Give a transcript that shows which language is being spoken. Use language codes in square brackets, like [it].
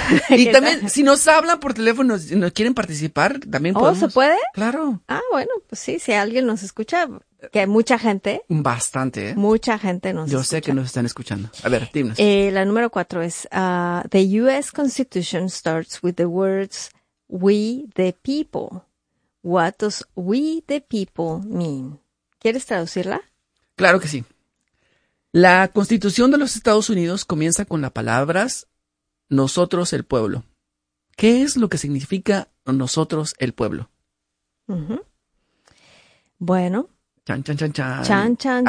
[es] Y también, si nos hablan por teléfono, si nos quieren participar, también podemos. ¿Se puede? Claro. Ah, bueno, pues sí, si alguien nos escucha. Que mucha gente. Bastante, ¿eh? Mucha gente nos escucha. Yo sé que nos están escuchando. A ver, dinos. La número cuatro es, [en] the U.S. Constitution starts with the words, we the people. What does we the people mean? [es] ¿Quieres traducirla? Claro que sí. La Constitución de los Estados Unidos comienza con las palabras, nosotros el pueblo. ¿Qué es lo que significa nosotros el pueblo? Uh-huh. Bueno. Chan, chan, chan, chan. Chan, chan,